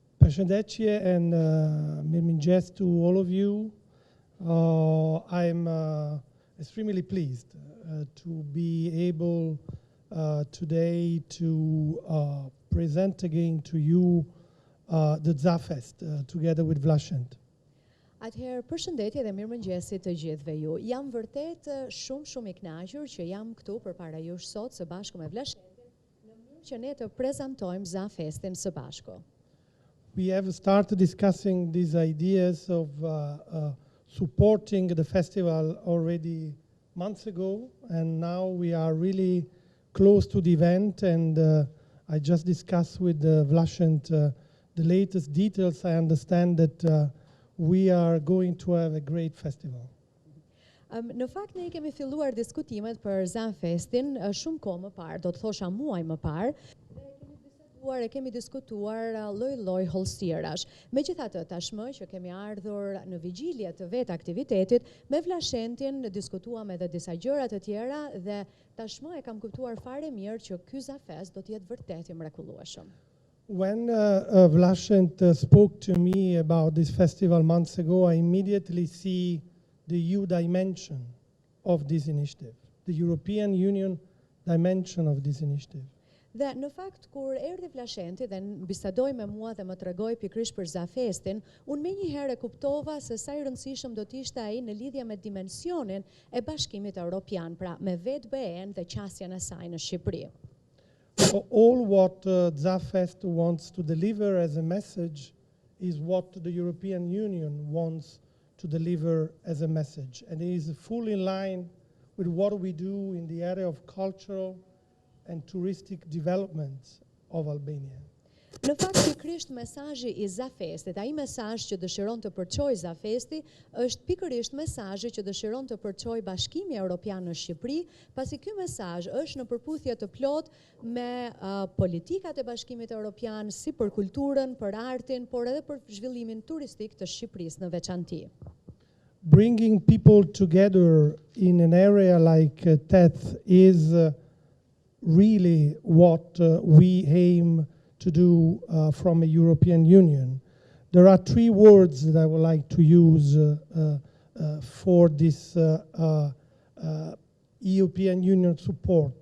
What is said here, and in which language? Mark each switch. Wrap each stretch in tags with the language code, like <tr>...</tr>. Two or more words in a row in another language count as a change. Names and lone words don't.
<en>Përshëndetje and mirëmëngjes to all of you. I'm extremely pleased to be able today to present again to you the Zafest together with Vlashent.</en> <sq>Atëherë, përshëndetje dhe mirëmëngjesit të gjithëve ju. Jam vërtet shumë i kënaqur që jam këtu përpara jush sot së bashku me Vlashentin në mënyrë që ne të prezantojmë Zafestin së bashku.</sq> <en>We have started discussing these ideas of supporting the festival already months ago, and now we are really close to the event, and I just discussed with Vlashent the latest details. I understand that we are going to have a great festival.</en> <sq>Në fakt ne kemi filluar diskutimet për Zafestin shumë kohë më parë, do të thosha muaj më parë. E kemi diskutuar lloj hollësirash. Megjithatë, tashmë që kemi ardhur në vigjilje të vetë aktivitetit, me Vlashentin diskutuam edhe disa gjëra të tjera dhe tashmë e kam kuptuar fare mirë që ky Zafest do të jetë vërtet i mrekullueshëm.</sq> <en>When Vlashent spoke to me about this festival months ago, I immediately see the EU dimension of this initiative, the European Union dimension of this initiative.</en> <sq>Dhe në fakt, kur erdhi Vlashenti dhe bisedoi me mua dhe më tregoi pikërisht për Zafestin, unë menjëherë kuptova se sa i rëndësishëm do të ishte ai në lidhje me dimensionin e Bashkimit Evropian, pra me vetë BE-n dhe qasjen e saj në Shqipëri.</sq> <en>All what Zafest wants to deliver as a message is what the European Union wants to deliver as a message, and it is fully in line with what we do in the area of cultural and touristic development of Albania.</en> <sq>Në fakt, pikërisht mesazhi i Zafestit, ai mesazh që dëshiron të përçojë Zafesti, është pikërisht mesazhi që dëshiron të përçojë Bashkimi Evropian në Shqipëri, pasi ky mesazh është në përputhje të plot me politikat e Bashkimit Evropian, si për kulturën, për artin, por edhe për zhvillimin turistik të Shqipërisë në veçanti.</sq> <en>Bringing people together in an area like TET is really what we aim to do from a European Union. There are three words that I would like to use for this European Union support.</en>